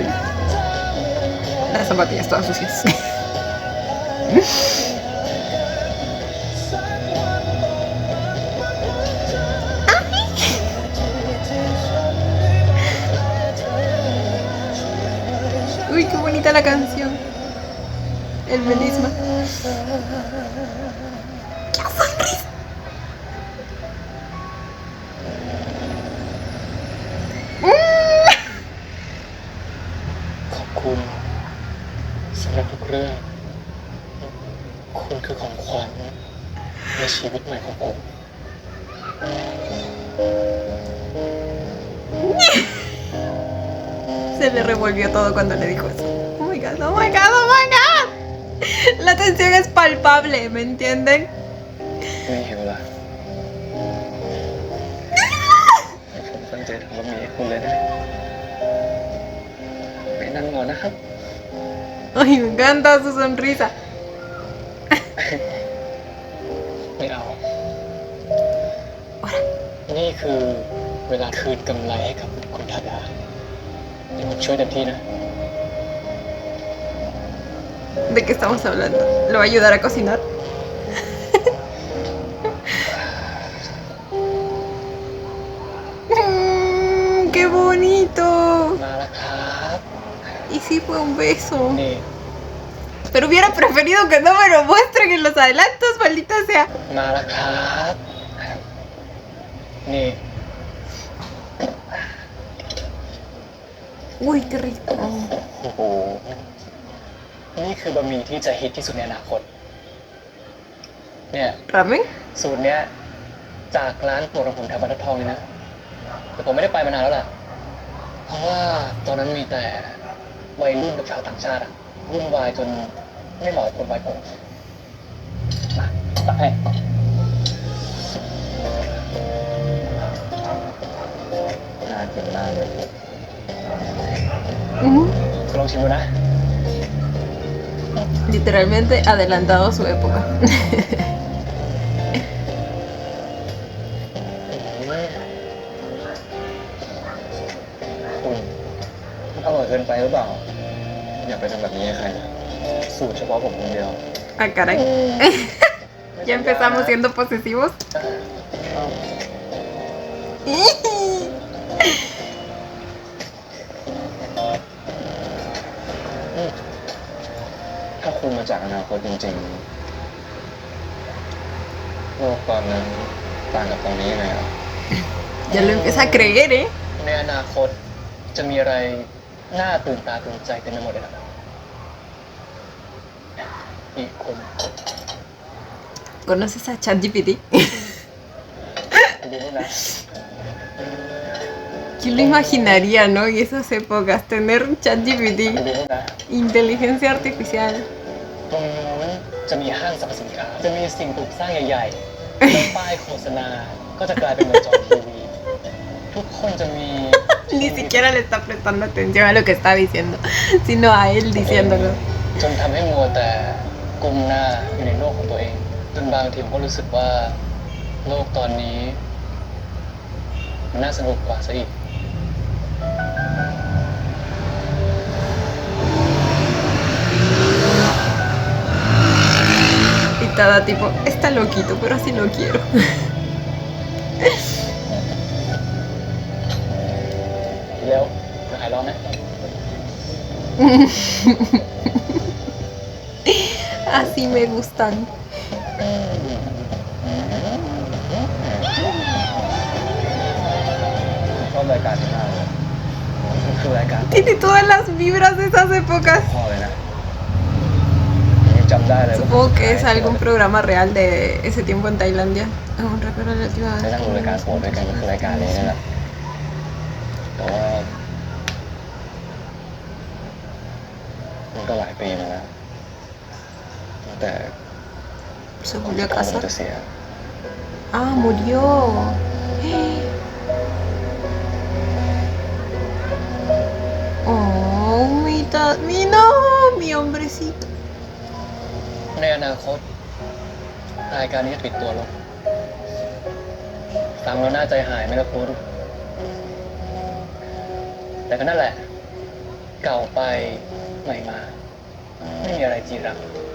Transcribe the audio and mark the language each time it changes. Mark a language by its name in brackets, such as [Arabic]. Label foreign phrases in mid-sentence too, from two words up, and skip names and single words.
[Spanish] Las zapatillas todas sucias. Uy, qué bonita la canción. El melisma. ¡Qué sonrisa! ¡Mmm! [Thai] ขอบคุณสำหรับทุกเรื่องคุณคือของขวัญในชีวิตใหม่ของผม [Spanish] Se le revolvió todo cuando le dijo eso. [English] Oh my god, oh my god, oh my god. [Spanish] La tensión es palpable, ¿me entienden? [Thai] ไม่หิวละผมตั้งใจทำบะหมี่ให้คุณเลยนะไปนั่งก่อนนะครับ [Spanish] Ay, me encanta su sonrisa. [Thai] ไม่เอา นี่คือเวลาคืนกำไรให้กับคุณธดาเดี๋ยวผมช่วยเต็มที่นะ [Spanish] ¿De qué estamos hablando? ¿Lo va a ayudar a cocinar? ¡Qué bonito! [Thai] มาแล้วครับ [Spanish] Y sí fue un beso. [Thai] นี่ [Spanish] Pero hubiera preferido que no me lo muestren en los adelantos, maldita sea. [Thai] มาแล้วครับ นี่ [Spanish] Uy, qué rico. [Thai] โอ้โห นี่คือบะหมี่ที่จะฮิตที่สุดในอนาคต เนี่ย [Spanish] ¿Ramen? [Thai] สูตรเนี้ยจากร้านโปรดของผมแถวบรรทัดทองเลยนะ แต่ผมไม่ได้ไปมานานแล้วล่ะ เพราะว่าตอนนั้นมีแต่วัยรุ่นกับชาวต่างชาติอะวุ่นวายจนไม่เหมาะกับคนวัยผม มาตักให้ น่ากินมากเลย Ujú. ลองชิมดูนะ [Spanish] Literalmente adelantado a su época. [Thai] คุณอร่อยเกินไปหรือเปล่า อย่าไปทำแบบนี้ให้ใครนะสูตรเฉพาะผมคนเดียว [Spanish] Ah, caray. Ya empezamos siendo posesivos. [Thai] ถ้าคุณมาจากอนาคตจริงๆโลกตอนนั้นต่างกับตอนนี้ยังไงอ่ะ [Spanish] Ya lo empieza a creer, ¿eh? [Thai] ในอนาคต จะมีอะไรน่าตื่นตาตื่นใจเต็มไปหมดเลยนะนี่คุณ [Spanish] ¿Conoces a ChatGPT? [Thai] ดูนี่นะ [Spanish] ¿Quién lo imaginaría, no? En esas épocas, tener [Thai] ดู ChatGPT, นี่นะ [Spanish] inteligencia artificial. [Thai] ตรงนู้นจะมีห้างสรรพสินค้าจะมีสิ่งปลูกสร้างใหญ่ๆแล้วป้ายโฆษณาก็จะกลายเป็นเหมือนจอทีวีทุกคนจะมี [Spanish] Ni siquiera le está prestando atención a lo que está diciendo, sino a él diciéndolo. [Thai] จนทำให้มัวแต่กุมหน้าอยู่ในโลกของตัวเองจนบางทีผมก็รู้สึกว่าโลกตอนนี้มันน่าสนุกกว่าซะอีก [Spanish] Y Tada tipo, está loquito, pero así lo quiero. [Thai] เร็วหายร้อนนะ [Spanish] Así me gustan. [Thai] ชอบรายการนี้มากเลยมันคือรายการ [Spanish] Tiene todas las vibras de esas épocas. [Thai] พ่อเลยนะยังจำได้เลยว่า [Spanish] Supongo que es algún programa real de ese tiempo en Tailandia. Aún recuerdo la última [Thai] ได้ [Spanish] vez. [Thai] นั่งดูรายการสปอร์ตด้วยกันมันคือรายการนี้นี่แหละแต่ว่ามันก็หลายปีมาแล้วตั้งแต่ [Spanish] Se volvió a [Thai] พ่อผม [Spanish] casar. [Thai] จะเสีย [Spanish] Ah, murió. Oh, mi hombrecito. [Thai] ในอนาคตรายการนี้จะปิดตัวลงฟังแล้วน่าใจหายไหมล่ะคุณแต่ก็นั่นแหละ เก่าไปใหม่มา ไม่มีอะไรจีรัง